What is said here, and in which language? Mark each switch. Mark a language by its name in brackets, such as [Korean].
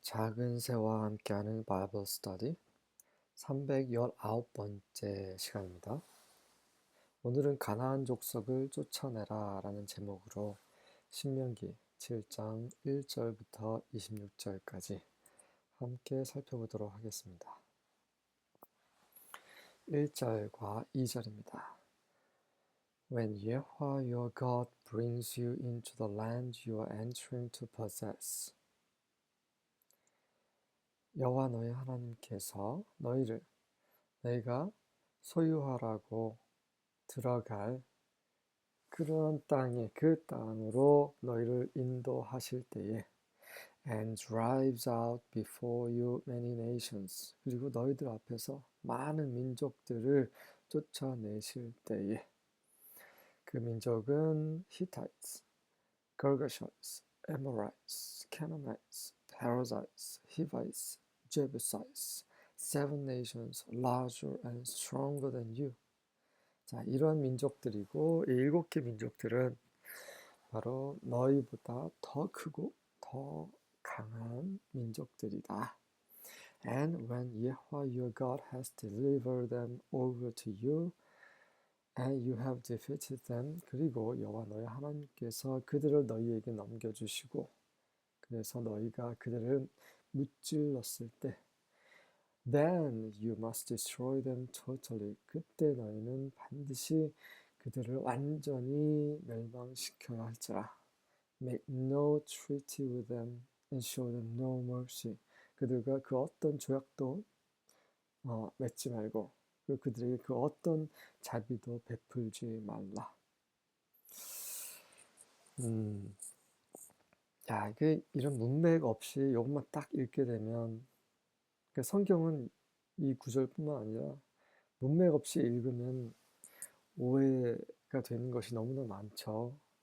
[Korean] 작은 새와 함께하는 바이블 스터디 319번째 시간입니다. 오늘은 가나안 족속을 쫓아내라 라는 제목으로 신명기 7장 1절부터 26절까지 함께 살펴보도록 하겠습니다. 1절과 2절입니다. [English] When Yehovah your God brings you into the land you are entering to possess, [Korean] 여호와 너희 하나님께서 너희가 소유하라고 들어갈 그런 그 땅으로 너희를 인도하실 때에 [English] and drives out before you many nations, [Korean] 그리고 너희들 앞에서 많은 민족들을 쫓아내실 때에 그 민족은 [English] Hittites, Girgashites, Amorites, Canaanites, Perizzites, Hivites, Jebusites, 7 nations larger and stronger than you. [Korean] 자, 이러한 민족들이고 이 7개 민족들은 바로 너희보다 더 크고 더 강한 민족들이다. [English] And when Yahweh your God has delivered them over to you, and you have defeated them, [Korean] 그리고 여호와 너희 하나님께서 그들을 너희에게 넘겨주시고 그래서 너희가 그들을 무찔렀을 때 [English] then you must destroy them totally. [Korean] 그때 너희는 반드시 그들을 완전히 멸망시켜야 할지라. [English] Make no treaty with them and show them no mercy. [Korean] 그들과 그 어떤 조약도 맺지 말고 그들에게 그 어떤 자비도 베풀지 말라. 야, 이런 문맥 없이 이것만 딱 읽게 되면 성경은 이 구절뿐만 아니라 문맥 없이 읽으면 오해가 되는 것이 너무나 많죠.